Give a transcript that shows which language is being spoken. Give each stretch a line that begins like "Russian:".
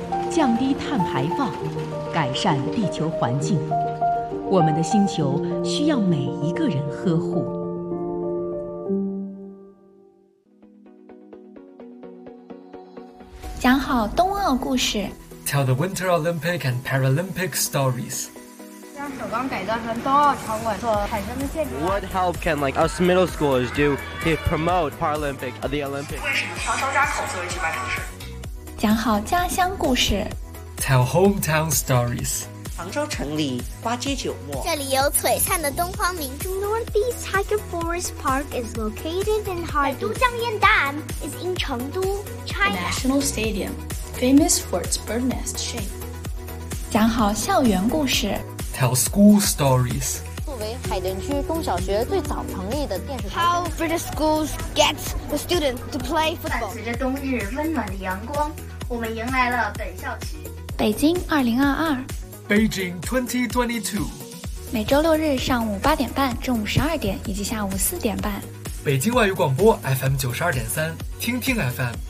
Chinese: 降低碳排放，改善地球环境，我们的星球需要每一个人呵护。讲好冬奥故事。
English: Tell the Winter Olympic and Paralympic stories.
Chinese: 将首钢改造成冬奥场馆做产生的建筑。
English: What help can like us middle schoolers do to promote Paralympic or the Olympics?
Chinese: 为什么要张家口作为举办城市？讲好家乡故事。
English: Tell hometown stories.
Chinese: 杭州城里花街酒陌。这里有璀璨的东方明珠。
English: Northeast Tiger Forest Park is located in Harbin. 都江堰岸 is in 成都。 The National Stadium, famous for its bird nest shape.
Chinese: 讲好校园故事。
English: Tell school stories.
Chinese: 作为海淀区中小学最早成立的电视台。
English: How British schools get the students to play football.
Chinese: 伴随着冬日温暖的阳光，我们迎来了本校区。北京2022。
English: Beijing 2022。
Chinese: 每周六日上午8:30、中午12:00以及下午4:30。北京外语广播 FM 92.3，听听 FM。